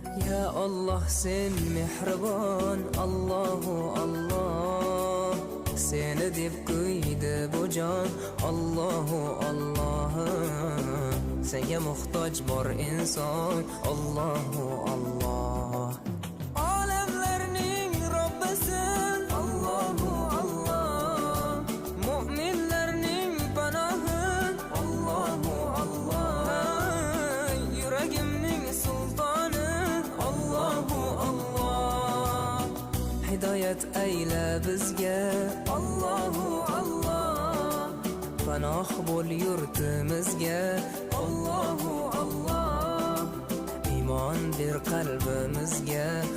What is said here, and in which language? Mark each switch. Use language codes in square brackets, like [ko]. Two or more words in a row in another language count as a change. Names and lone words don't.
[uz] Ya Allah sen mehribon, [ar] الله الله. [uz] Seni deb qo'ydi bu jon, [ar] الله الله. [uz] Senga muhtoj bor inson, [ar] الله الله. [uz] Olamlarning Robbisin, [ar] الله الله. [uz] Mu'minlarning panohi, [ar] الله الله. [uz] Yuragimning sultoni, [ar] الله الله. [uz] Hidoyat ayla bizga, [ar] الله الله. [uz] Panoh bo'l yurtimizga, [ar] الله الله. [uz] Iymon ber qalbimizga,